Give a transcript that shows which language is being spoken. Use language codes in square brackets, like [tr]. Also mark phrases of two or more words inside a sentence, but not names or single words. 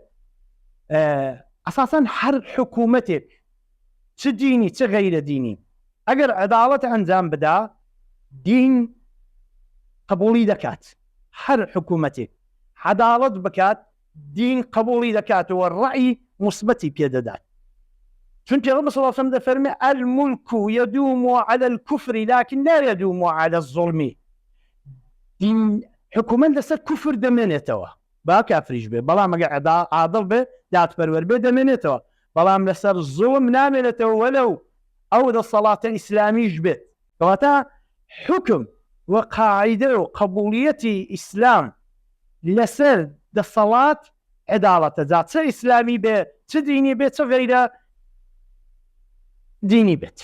[ckb] ئەساسەن هەر حکوومەتێک چ دینی چ غەیرە دینی ئەگەر عەداڵەت ئەنجام بدا دین قبوڵی دەکات. هەر حکوومەتێک عەداڵەت بکات دین قبوڵی دەکاتەوە، ڕەعی موسبەتی پێدەدات. چون پێغەمبەر [ar] صلی الله علیه و سلم [ckb] دەفەرمێ [ar] الملك يدوم على الكفر لكن لا يدوم على الظلم. [ckb] دین حکوومەت لەسەر کوفر دەمێنێتەوە با کافریش بێ، بەڵام ئەگەر عادڵ بێ دادپەروەر بێ دەمێنێتەوە، بەڵام لەسەر زوڵم نامێنێتەوە وەلەو ئەو دەسەڵاتە ئیسلامیش بێت. کەواتە حکم و قاعیدە و قبوڵیەتی ئیسلام لەسەر دەسەڵات عداڵەتە جا چه ئیسلامی بێ چ دینی بێت چ غەیرە دینی بێت.